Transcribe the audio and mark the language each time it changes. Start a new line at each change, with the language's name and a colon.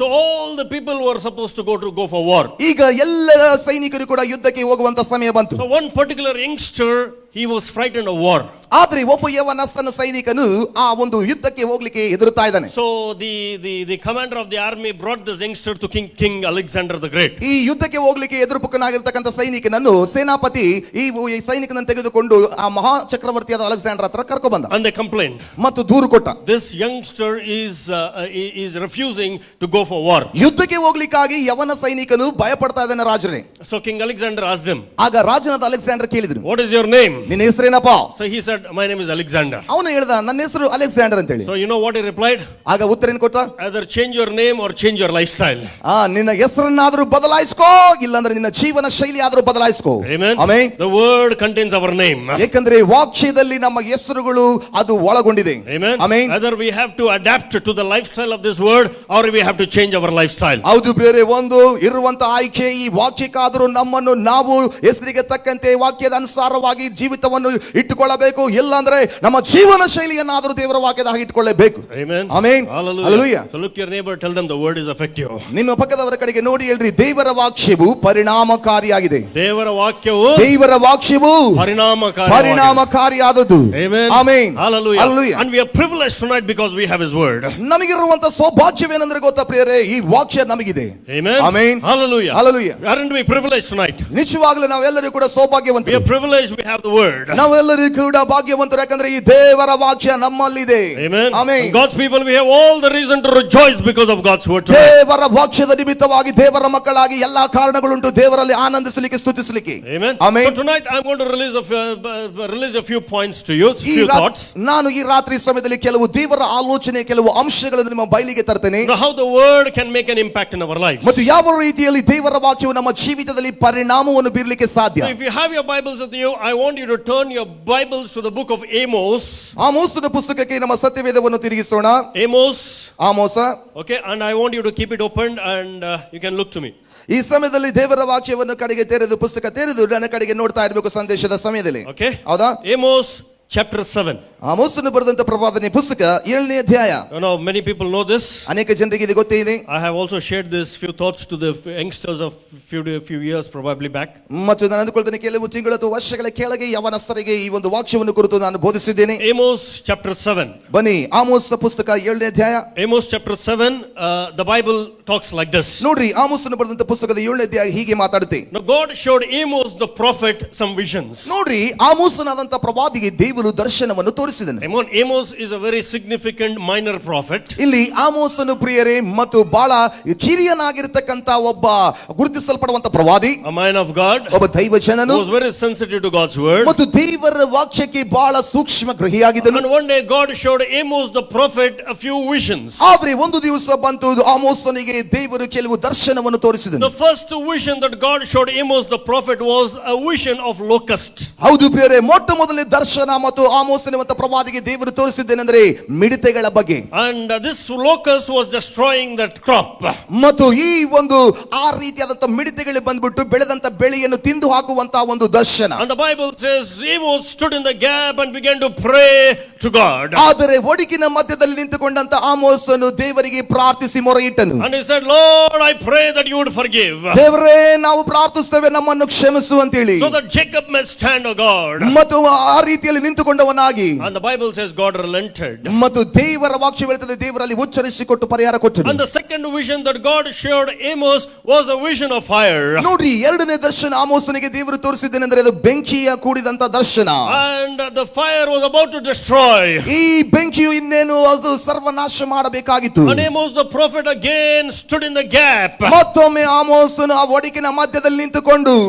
English: So all the people were supposed to go for war.
Kannada: ಈಗ ಎಲ್ಲ ಸೈನಿಕರು ಕೂಡ ಯುದ್ಧಕ್ಕೆ ಹೋಗುವಂತ ಸಮಯ ಬಂತು.
English: So one particular youngster, he was frightened of war.
Kannada: ಆದ್ರೆ ಒಬ್ಬ ಯವನಸ್ಥನ ಸೈನಿಕನು ಆ ಒಂದು ಯುದ್ಧಕ್ಕೆ ಹೋಗ್ಲಿಕ್ಕೆ ಹೆದರುತ್ತಾ ಇದ್ದಾನೆ.
English: So the commander of the army brought this youngster to King Alexander the Great.
Kannada: ಈ ಯುದ್ಧಕ್ಕೆ ಹೋಗ್ಲಿಕ್ಕೆ ಎದುರುಪುಕ್ಕನಾಗಿರ್ತಕ್ಕಂಥ ಸೈನಿಕನನ್ನು ಸೇನಾಪತಿ ಈ ಸೈನಿಕನನ್ನು ತೆಗೆದುಕೊಂಡು ಆ ಮಹಾ ಚಕ್ರವರ್ತಿಯಾದ ಅಲೆಕ್ಸಾಂಡರ್ ಹತ್ರ ಕರ್ಕೊಂಡು ಬಂದ.
English: And they complained.
Kannada: ಮತ್ತು ದೂರು ಕೊಟ್ಟ.
English: This youngster is refusing to go for war.
Kannada: ಯುದ್ಧಕ್ಕೆ ಹೋಗ್ಲಿಕ್ಕಾಗಿ ಯವನ ಸೈನಿಕನು ಭಯಪಡ್ತಾ ಇದ್ದಾನೆ ರಾಜರೇ.
English: So King Alexander asked him,
Kannada: ಆಗ ರಾಜನಾದ ಅಲೆಕ್ಸಾಂಡರ್ ಕೇಳಿದ್ರು,
English: what is your name?
Kannada: ನಿನ್ನ ಹೆಸರೇನಪ್ಪ?
English: So he said, my name is Alexander.
Kannada: ಅವನು ಹೇಳ್ದ, ನನ್ನ ಹೆಸರು ಅಲೆಕ್ಸಾಂಡರ್ ಅಂತ ಹೇಳಿ.
English: So you know what he replied?
Kannada: ಆಗ ಉತ್ತರ ಏನು ಕೊಟ್ಟ?
English: Either change your name or change your lifestyle.
Kannada: ನಿನ್ನ ಹೆಸರನ್ನಾದ್ರೂ ಬದಲಾಯಿಸ್ಕೋ, ಇಲ್ಲಾಂದ್ರೆ ನಿನ್ನ ಜೀವನ ಶೈಲಿ ಆದ್ರೂ ಬದಲಾಯಿಸ್ಕೋ.
English: Amen.
Kannada: Amen.
English: The word contains our name.
Kannada: ಯಾಕಂದ್ರೆ ವಾಕ್ಯದಲ್ಲಿ ನಮ್ಮ ಹೆಸರುಗಳು ಅದು ಒಳಗೊಂಡಿದೆ.
English: Amen.
Kannada: Amen.
English: Either we have to adapt to the lifestyle of this word or we have to change our lifestyle.
Kannada: ಹೌದು, ಬೇರೆ ಒಂದು ಇರುವಂತ ಆಯ್ಕೆ ಈ ವಾಕ್ಯಕ್ಕಾದರೂ ನಮ್ಮನ್ನು ನಾವು ಹೆಸರಿಗೆ ತಕ್ಕಂತೆ ವಾಕ್ಯದ ಅನುಸಾರವಾಗಿ ಜೀವಿತವನ್ನು ಇಟ್ಟುಕೊಳ್ಳಬೇಕು, ಇಲ್ಲಾಂದ್ರೆ ನಮ್ಮ ಜೀವನ ಶೈಲಿಯನ್ನಾದರೂ ದೇವರ ವಾಕ್ಯದ ಹಾಗೆ ಇಟ್ಟುಕೊಳ್ಳಬೇಕು.
English: Amen.
Kannada: Amen.
English: Hallelujah. Hallelujah. So look your neighbor, tell them the word is effective.
Kannada: ನಿಮ್ಮ ಪಕ್ಕದವರ ಕಡೆಗೆ ನೋಡಿ ಹೇಳ್ರಿ, ದೇವರ ವಾಕ್ಯವು ಪರಿಣಾಮಕಾರಿಯಾಗಿದೆ. ದೇವರ ವಾಕ್ಯವು ಪರಿಣಾಮಕಾರಿಯಾದದ್ದು.
English: Amen.
Kannada: Amen.
English: Hallelujah. Hallelujah. And we are privileged tonight because we have his word.
Kannada: ನಮಗಿರುವಂತ ಸೌಭಾಗ್ಯವೇನೆಂದ್ರೆ ಗೊತ್ತಾ ಪ್ರಿಯರೇ, ಈ ವಾಕ್ಯ ನಮಗಿದೆ.
English: Amen.
Kannada: Amen.
English: Hallelujah. Hallelujah. Aren't we privileged tonight?
Kannada: ನಿಜವಾಗಲೂ ನಾವೆಲ್ಲರೂ ಕೂಡ
English: We
Kannada: ಸೌಭಾಗ್ಯವಂತರು.
English: are privileged, we have the word.
Kannada: ನಾವೆಲ್ಲರೂ ಕೂಡ ಭಾಗ್ಯವಂತರು, ಯಾಕಂದ್ರೆ ಈ ದೇವರ ವಾಕ್ಯ ನಮ್ಮಲ್ಲಿದೆ.
English: Amen.
Kannada: Amen.
English: And God's people, we have all the reason to rejoice because of God's word tonight.
Kannada: ದೇವರ ವಾಕ್ಯದ ನಿಮಿತ್ತವಾಗಿ ದೇವರ ಮಕ್ಕಳಾಗಿ ಎಲ್ಲಾ ಕಾರಣಗಳುಂಟು ದೇವರಲ್ಲಿ ಆನಂದಿಸಲಿಕ್ಕೆ, ಸ್ತುತಿಸಲಿಕ್ಕೆ.
English: Amen.
Kannada: Amen.
English: So tonight I'm going to release a few points to you, few thoughts.
Kannada: ನಾನು ಈ ರಾತ್ರಿ ಸಮಯದಲ್ಲಿ ಕೆಲವು ದೇವರ ಆಲೋಚನೆ, ಕೆಲವು ಅಂಶಗಳನ್ನು ನಿಮ್ಮ ಬಯಲಿಗೆ ತರ್ತೇನೆ.
English: Now how the word can make an impact in our lives.
Kannada: ಮತ್ತು ಯಾವ ರೀತಿಯಲ್ಲಿ ದೇವರ ವಾಕ್ಯವು ನಮ್ಮ ಜೀವಿತದಲ್ಲಿ ಪರಿಣಾಮವನ್ನು ಬೀರಲಿಕ್ಕೆ ಸಾಧ್ಯ.
English: So if you have your Bibles with you, I want you to to turn your Bibles to the book of Amos.
Kannada: ಆಮೋಸನ ಪುಸ್ತಕಕ್ಕೆ ನಮ್ಮ ಸತ್ಯವೇದವನ್ನು ತಿರುಗಿಸೋಣ.
English: Amos.
Kannada: ಆಮೋಸ.
English: Okay, and I want you to keep it open and you can look to me.
Kannada: ಈ ಸಮಯದಲ್ಲಿ ದೇವರ ವಾಕ್ಯವನ್ನು ಕಡೆಗೆ ತೆರೆದು ಪುಸ್ತಕ ತೆರೆದು ನನ್ನ ಕಡೆಗೆ ನೋಡ್ತಾ ಇರಬೇಕು ಸಂದೇಶದ ಸಮಯದಲ್ಲಿ.
English: Okay.
Kannada: ಹೌದಾ?
English: Amos chapter 7.
Kannada: ಆಮೋಸನು ಬರೆದಂತ ಪ್ರವಾದನೆ ಪುಸ್ತಕ 7ನೇ ಅಧ್ಯಾಯ.
English: You know, many people know this.
Kannada: ಅನೇಕ ಜನರಿಗೆ ಇದು ಗೊತ್ತೇ ಇದೆ.
English: I have also shared this few thoughts to the youngsters of few years probably back.
Kannada: ಮತ್ತು ನಾನು ಅಂದುಕೊಳ್ತೇನೆ ಕೆಲವು ತಿಂಗಳು ಅಥವಾ ವರ್ಷಗಳ ಕೆಳಗೆ ಯವನಸ್ಥರಿಗೆ ಈ ಒಂದು ವಾಕ್ಯವನ್ನು ಕುರಿತು ನಾನು ಬೋಧಿಸಿದ್ದೇನೆ.
English: Amos chapter 7.
Kannada: ಬನ್ನಿ ಆಮೋಸ ಪುಸ್ತಕ 7ನೇ ಅಧ್ಯಾಯ.
English: Amos chapter 7, the Bible talks like this.
Kannada: ನೋಡ್ರಿ ಆಮೋಸನು ಬರೆದಂತ ಪುಸ್ತಕದ 7ನೇ ಅಧ್ಯಾಯ ಹೀಗೆ ಮಾತಾಡುತ್ತೆ.
English: Now God showed Amos the prophet some visions.
Kannada: ನೋಡ್ರಿ ಆಮೋಸನಾದಂತ ಪ್ರವಾದಿಗೆ ದೇವರು ದರ್ಶನವನ್ನು ತೋರಿಸಿದನು.
English: Amos is a very significant minor prophet.
Kannada: ಇಲ್ಲಿ ಆಮೋಸನು ಪ್ರಿಯರೇ ಮತ್ತು ಬಹಳ ಕಿರಿಯನಾಗಿರತಕ್ಕಂತ ಒಬ್ಬ ಗುರುತಿಸಲ್ಪಡುವಂತ ಪ್ರವಾದಿ,
English: A man of God
Kannada: ಒಬ್ಬ ದೈವ ಜನನು,
English: who was very sensitive to God's word.
Kannada: ಮತ್ತು ದೇವರ ವಾಕ್ಯಕ್ಕೆ ಬಹಳ ಸೂಕ್ಷ್ಮ ಗ್ರಹಿಯಾಗಿದ್ದನು.
English: And one day God showed Amos the prophet a few visions.
Kannada: ಆದ್ರೆ ಒಂದು ದಿವಸ ಬಂತು ಆಮೋಸನಿಗೆ ದೇವರು ಕೆಲವು ದರ್ಶನವನ್ನು ತೋರಿಸಿದನು.
English: The first vision that God showed Amos the prophet was a vision of locust.
Kannada: ಹೌದು ಪ್ರಿಯರೇ, ಮೊಟ್ಟ ಮೊದಲನೇ ದರ್ಶನ ಮತ್ತು ಆಮೋಸನವಂತ ಪ್ರವಾದಿಗೆ ದೇವರು ತೋರಿಸಿದ್ದೇನೆಂದರೆ ಮಿಡತೆಗಳ ಬಗ್ಗೆ.
English: And this locust was destroying that crop.
Kannada: ಮತ್ತು ಈ ಒಂದು ಆ ರೀತಿಯಾದಂತ ಮಿಡತೆಗಳು ಬಂದ್ಬಿಟ್ಟು ಬೆಳೆದಂತ ಬೆಳೆಯನ್ನು ತಿಂದು ಹಾಕುವಂತ ಒಂದು ದರ್ಶನ.
English: And the Bible says Amos stood in the gap and began to pray to God.
Kannada: ಆದರೆ ಒಡಕಿನ ಮಧ್ಯದಲ್ಲಿ ನಿಂತುಕೊಂಡಂತ ಆಮೋಸನು ದೇವರಿಗೆ ಪ್ರಾರ್ಥಿಸಿ ಮೊರೆಯಿಟ್ಟನು.
English: And he said, Lord, I pray that you would forgive.
Kannada: ದೇವರೇ, ನಾವು ಪ್ರಾರ್ಥಿಸ್ತೇವೆ, ನಮ್ಮನ್ನು ಕ್ಷಮಿಸು ಅಂತೇಳಿ.
English: So that Jacob may stand, O God.
Kannada: ಮತ್ತು ಆ ರೀತಿಯಲ್ಲಿ ನಿಂತುಕೊಂಡವನಾಗಿ,
English: And the Bible says God relented.
Kannada: ಮತ್ತು ದೇವರ ವಾಕ್ಯ ಹೇಳುತ್ತದೆ ದೇವರಲ್ಲಿ ಉಚ್ಚರಿಸಿಕೊಟ್ಟು ಪರಿಹಾರ ಕೊಟ್ಟನು.
English: And the second vision that God showed Amos was a vision of fire.
Kannada: ನೋಡ್ರಿ, ಎರಡನೇ ದರ್ಶನ ಆಮೋಸನಿಗೆ ದೇವರು ತೋರಿಸಿದ್ದೇನೆಂದರೆ ಅದು ಬೆಂಕಿಯ ಕೂಡಿದಂತ ದರ್ಶನ.
English: And the fire was about to destroy.
Kannada: ಈ ಬೆಂಕಿಯು ಇನ್ನೇನು ಅದು ಸರ್ವನಾಶ ಮಾಡಬೇಕಾಗಿತ್ತು.
English: And Amos the prophet again stood in the gap.
Kannada: ಮತ್ತೊಮ್ಮೆ ಆಮೋಸನು ಆ ಒಡಕಿನ ಮಧ್ಯದಲ್ಲಿ ನಿಂತುಕೊಂಡು